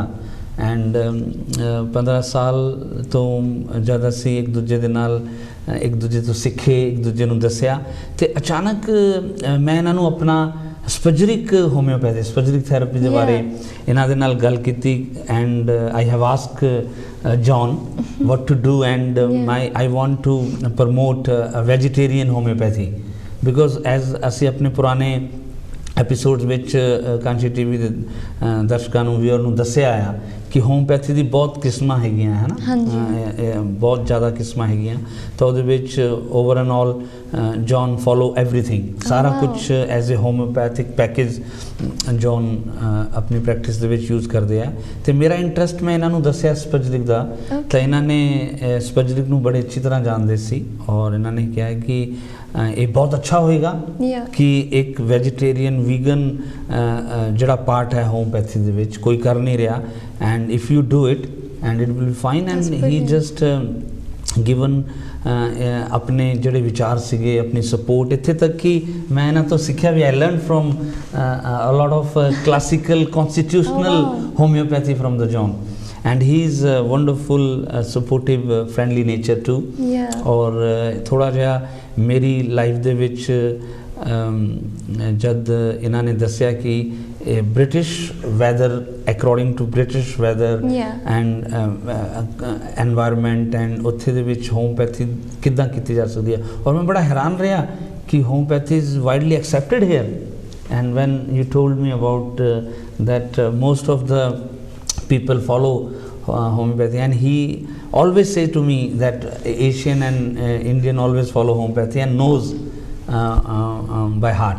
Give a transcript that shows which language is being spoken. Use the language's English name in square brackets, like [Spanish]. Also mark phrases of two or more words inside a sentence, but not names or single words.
[Punjabi] ਐਂਡ 15 ਸਾਲ ਤੋਂ ਜਦ ਅਸੀਂ ਇੱਕ ਦੂਜੇ ਦੇ ਨਾਲ ਇੱਕ ਦੂਜੇ ਤੋਂ ਸਿੱਖੇ, ਇੱਕ ਦੂਜੇ ਨੂੰ ਦੱਸਿਆ ਤੇ ਅਚਾਨਕ ਮੈਂ ਇਹਨਾਂ ਨੂੰ ਆਪਣਾ [English] spagyric homeopathy spagyric therapy [Punjabi] ਦੇ ਬਾਰੇ ਇਹਨਾਂ ਦੇ ਨਾਲ ਗੱਲ ਕੀਤੀ। [English] and I have ask John what to do, and I want to promote a vegetarian homeopathy because as [Punjabi] ਅਸੀਂ ਆਪਣੇ ਪੁਰਾਣੇ ਐਪੀਸੋਡਸ ਵਿੱਚ ਕਾਂਸ਼ੀ TV ਦੇ ਦਰਸ਼ਕਾਂ ਨੂੰ ਵੀਅਰ ਨੂੰ ਦੱਸਿਆ ਆ ਕਿ ਹੋਮਿਓਪੈਥੀ ਦੀ ਬਹੁਤ ਕਿਸਮਾਂ ਹੈਗੀਆਂ ਹੈ ਨਾ, ਬਹੁਤ ਜ਼ਿਆਦਾ ਕਿਸਮਾਂ ਹੈਗੀਆਂ। ਤਾਂ ਉਹਦੇ ਵਿੱਚ [English] over and all John follow everything, [Punjabi] ਸਾਰਾ ਕੁਝ [English] as a homeopathic package [Punjabi] ਜੌਨ ਆਪਣੀ ਪ੍ਰੈਕਟਿਸ ਦੇ ਵਿੱਚ ਯੂਜ਼ ਕਰਦੇ ਆ। ਤੇ ਮੇਰਾ ਇੰਟਰਸਟ ਮੈਂ ਇਹਨਾਂ ਨੂੰ ਦੱਸਿਆ ਸਪੈਜਰਿਕ ਦਾ, ਤਾਂ ਇਹਨਾਂ ਨੇ ਸਪੈਜਰਿਕ ਨੂੰ ਬੜੇ ਅੱਛੀ ਤਰ੍ਹਾਂ ਜਾਣਦੇ ਸੀ ਔਰ ਇਹਨਾਂ ਨੇ ਕਿਹਾ ਕਿ ਇਹ ਬਹੁਤ ਅੱਛਾ ਹੋਏਗਾ ਕਿ ਇੱਕ [English] vegetarian vegan [Punjabi] ਜਿਹੜਾ ਪਾਰਟ ਹੈ ਹੋਮਿਓਪੈਥੀ ਦੇ ਵਿੱਚ ਕੋਈ ਕਰ ਨਹੀਂ ਰਿਹਾ, [English] and if you do it and it will be fine। and he just given [Punjabi] ਆਪਣੇ ਜਿਹੜੇ ਵਿਚਾਰ ਸੀਗੇ, ਆਪਣੀ ਸਪੋਰਟ, ਇੱਥੇ ਤੱਕ ਕਿ ਮੈਂ ਇਹਨਾਂ ਤੋਂ ਸਿੱਖਿਆ ਵੀ। [English] I learned from a lot of classical constitutional homeopathy from the John, and he is wonderful, supportive, friendly nature too। [Punjabi] ਔਰ ਥੋੜਾ ਜਿਹਾ ਮੇਰੀ ਲਾਈਫ ਦੇ ਵਿੱਚ ਜਦ ਇਹਨਾਂ ਨੇ ਦੱਸਿਆ ਕਿ [English] British weather, according to British weather and environment, and [Punjabi] ਉੱਥੇ ਦੇ ਵਿੱਚ ਹੋਮਿਓਪੈਥੀ ਕਿੱਦਾਂ ਕੀਤੀ ਜਾ ਸਕਦੀ ਹੈ। ਔਰ ਮੈਂ ਬੜਾ ਹੈਰਾਨ ਰਿਹਾ ਕਿ [English] ਹੋਮਿਓਪੈਥੀ is widely accepted here, and when you told me about that most of the people follow homeopathy, and he always say to me that Asian and Indian always follow homeopathy and knows by heart.